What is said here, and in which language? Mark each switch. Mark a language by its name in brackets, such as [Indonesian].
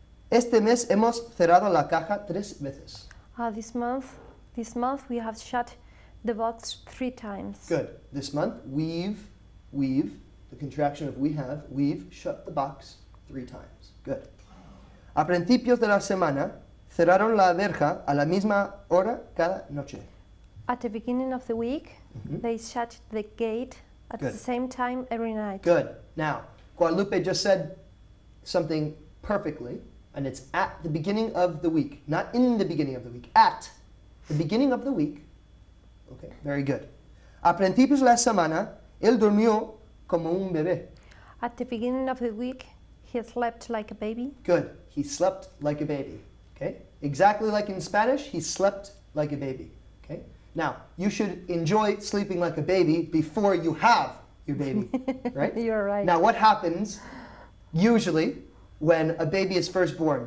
[Spanish] Este mes hemos cerrado la caja 3 veces. [English] This month we have shut the box 3 times. Good. This month we've, the contraction of we've shut the box 3 times. Good. [Spanish] A principios de la semana cerraron la verja a la misma hora cada noche. [English] At the beginning of the week, they shut the gate at Good. the same time every night. Good. Now, Guadalupe just said something perfectly, and it's at the beginning of the week, not in the beginning of the week, at the beginning of the week. Okay, very good. [Spanish] A principios de la semana, él durmió como un bebé. [English] At the beginning of the week, He slept like a baby. Good. He slept like a baby. Okay? Exactly like in Spanish, he slept like a baby. Okay? Now, you should enjoy sleeping like a baby before you have your baby, right? You're right. Now, what happens usually when a baby is first born?